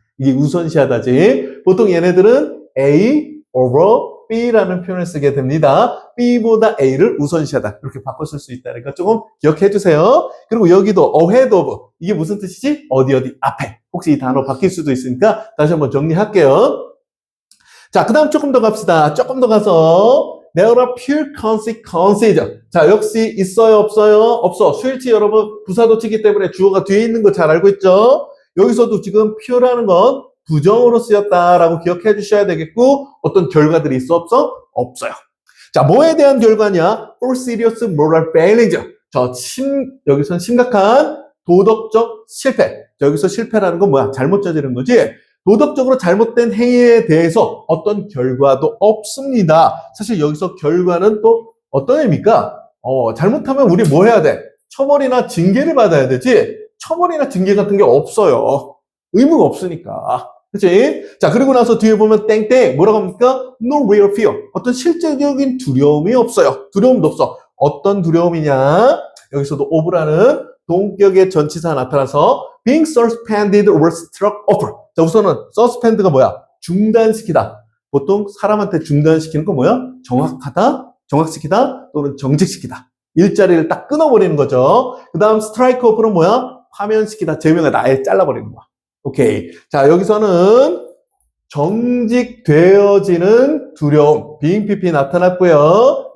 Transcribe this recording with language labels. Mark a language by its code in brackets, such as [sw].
[ko] 이게 우선시하다지. 보통 얘네들은 A over B라는 표현을 쓰게 됩니다. B보다 A를 우선시하다. 이렇게 바꿔 쓸 수 있다는 거 조금 기억해 주세요. 그리고 여기도 ahead of. 이게 무슨 뜻이지? 어디 앞에. 혹시 이 단어 바뀔 수도 있으니까 다시 한번 정리할게요. 자, 그 다음 조금 더 갑시다. [en] 조금 더 가서 There are pure consequences. [ko] 자, 역시 있어요, 없어요? 없어. 수일치 여러분 부사도치기 때문에 주어가 뒤에 있는 거 잘 알고 있죠? 여기서도 지금 pure라는 건 부정으로 쓰였다라고 기억해 주셔야 되겠고 어떤 결과들이 있어, 없어? 없어요. 자, 뭐에 대한 결과냐? [en] For serious moral failings. [ko] 여기선 심각한 도덕적 실패. 여기서 실패라는 건 뭐야? 잘못 저지른 거지? 도덕적으로 잘못된 행위에 대해서 어떤 결과도 없습니다. 사실 여기서 결과는 또 어떤 의미입니까? 잘못하면 우리 뭐 해야 돼? 처벌이나 징계를 받아야 되지? 처벌이나 징계 같은 게 없어요. 의무가 없으니까. 그치? 자, 그리고 나서 뒤에 보면 땡땡 뭐라고 합니까? [en] No real fear. [ko] 어떤 실제적인 두려움이 없어요. 두려움도 없어. 어떤 두려움이냐? 여기서도 of라는 동격의 전치사가 나타나서 [en] being suspended or struck off. [ko] 자, 우선은 suspend가 뭐야? 중단시키다. 보통 사람한테 중단시키는 거 뭐야? 정확시키다 또는 정직시키다. 일자리를 딱 끊어버리는 거죠. 그 다음 strike off는 뭐야? 파면시키다, 제명하다, 아예 잘라버리는 거야. 오케이. 자, 여기서는 정직되어지는 두려움, being pp 나타났고요.